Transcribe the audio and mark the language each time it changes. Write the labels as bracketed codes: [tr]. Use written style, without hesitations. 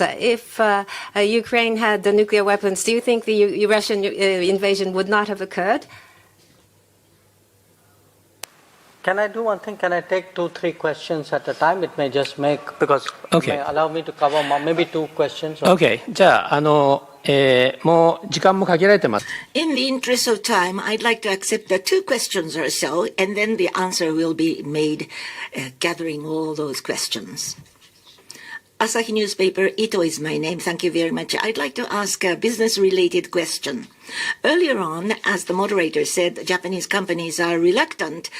[en] If Ukraine had the nuclear weapons, do you think the Russian invasion would not have occurred? Can I do one thing? Can I take 2-3 questions at a time? It may just make, because Okay. it may allow me to cover maybe 2 questions. OK。 [ja] じゃあ、もう時間も限られてます。 [en] In the interest of time, I'd like to accept the 2 questions or so, and then the answer will be made gathering all those questions. Asahi Newspaper, Ito is my name. Thank you very much. I'd like to ask a business-related question. Earlier on, as the moderator said, Japanese companies are reluctant.